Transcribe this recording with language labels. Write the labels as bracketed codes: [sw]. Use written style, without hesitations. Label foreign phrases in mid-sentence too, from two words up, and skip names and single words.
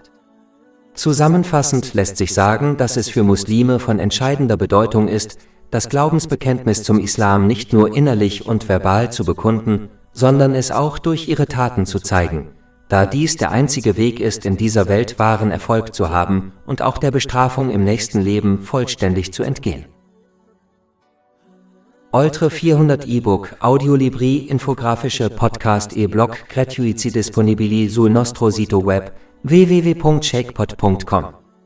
[de] Zusammenfassend lässt sich sagen, dass es für Muslime von entscheidender Bedeutung ist, das Glaubensbekenntnis zum Islam nicht nur innerlich und verbal zu bekunden, sondern es auch durch ihre Taten zu zeigen, da dies der einzige Weg ist, in dieser Welt wahren Erfolg zu haben und auch der Bestrafung im nächsten Leben vollständig zu entgehen. [it] Oltre 400 e-book, audiolibri, infografische podcast e-blog gratuiti disponibili sul nostro sito web www.shakepot.com